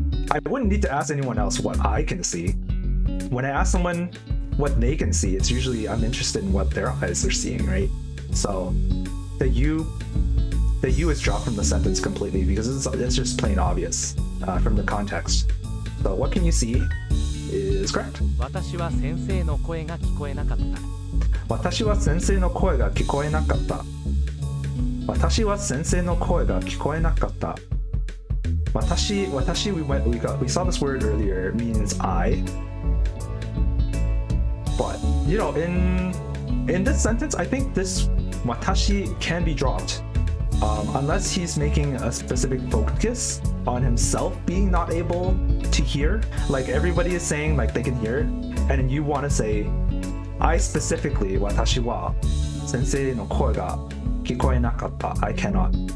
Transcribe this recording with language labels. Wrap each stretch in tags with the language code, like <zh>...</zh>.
<en>I wouldn't need to ask anyone else what I can see. When I ask someone what they can see, it's usually I'm interested in what their eyes are seeing, right? So the you is dropped from the sentence completely because it's just plain obvious from the context. So what can you see is correct.</en> <ja>私は先生の声が聞こえなかった。私は先生の声が聞こえなかった。私は先生の声が聞こえなかった。</ja> <en>私 we saw this word earlier, means I. But you know, in this sentence, I think this watashi can be dropped. Unless he's making a specific focus on himself being not able to hear, like everybody is saying like they can hear, and then you want to say, I specifically, watashi wa sensei no koi ga kikoe nakatta, I cannot.</en>